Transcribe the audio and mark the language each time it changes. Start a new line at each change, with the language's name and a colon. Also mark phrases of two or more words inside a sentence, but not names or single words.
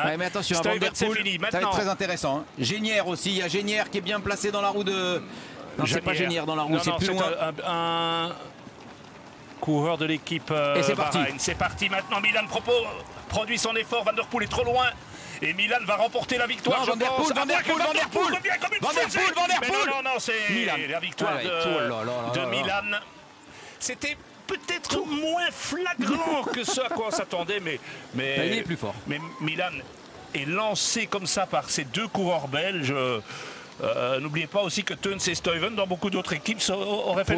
French: Ouais, mais attention, Van Der Poel, ça va être très intéressant. Génière aussi, il y a Génière qui est bien placé dans la roue de. Non, c'est pas Génière dans la roue, c'est plus loin. Un coureur de l'équipe. Et c'est parti. C'est parti maintenant. Milan produit son effort. Van Der Poel est trop loin. Et Milan va remporter la victoire. Non, je Van Der pense. Poel, Van Der Poel, Van Der Poel. revient comme une Van Der fusée. Poel, Van Der Mais Poel. non, c'est Milan. la victoire Ah ouais, oh là là là de là. Milan. C'était peut-être moins flagrant que ce à quoi on s'attendait, mais Il est plus fort. Mais Milan est lancé comme ça par ces deux coureurs belges. N'oubliez pas aussi que Teuns et Stuyven, dans beaucoup d'autres équipes, auraient fait